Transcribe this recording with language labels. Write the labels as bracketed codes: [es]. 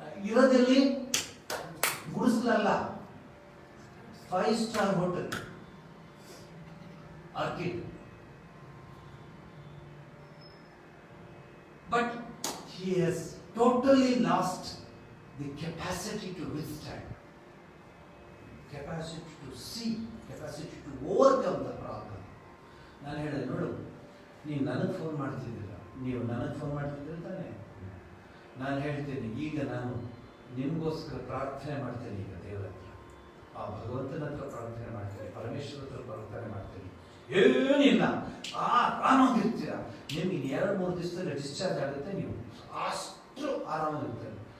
[kn] ಇರೋದಲ್ಲಿ ಗುಡಿಸ್ಲಲ್ಲ, 5 star hotel orchid. [en] But he has totally lost the capacity to withstand, capacity to see, capacity to overcome the problem. [kn] ನಾನು ಹೇಳಿದೆ, ನೋಡು, ನೀವು ನನಗೆ phone ಮಾಡ್ತಿದ್ದೀರ, ನೀವು ನನಗೆ ಫೋನ್ ಮಾಡ್ತಿದ್ದೀರ ತಾನೆ. ನಾನು ಹೇಳ್ತೇನೆ, ಈಗ ನಾನು ನಿಮಗೋಸ್ಕರ ಪ್ರಾರ್ಥನೆ ಮಾಡ್ತೇನೆ. ಈಗ ದೇವರ ಹತ್ರ, ಆ ಭಗವಂತನ ಹತ್ರ ಪ್ರಾರ್ಥನೆ ಮಾಡ್ತೇನೆ, ಪರಮೇಶ್ವರ ಹತ್ರ ಪ್ರಾರ್ಥನೆ ಮಾಡ್ತೇನೆ. ಏನಿಲ್ಲ, ಆರಾಮಾಗಿರ್ತೀರ. ನಿಮ್ಗೆ 2-3 ದಿವಸದಲ್ಲಿ ಡಿಸ್ಚಾರ್ಜ್ ಆಗುತ್ತೆ, ನೀವು ಅಷ್ಟು ಆರಾಮಾಗಿರ್ತೀರ.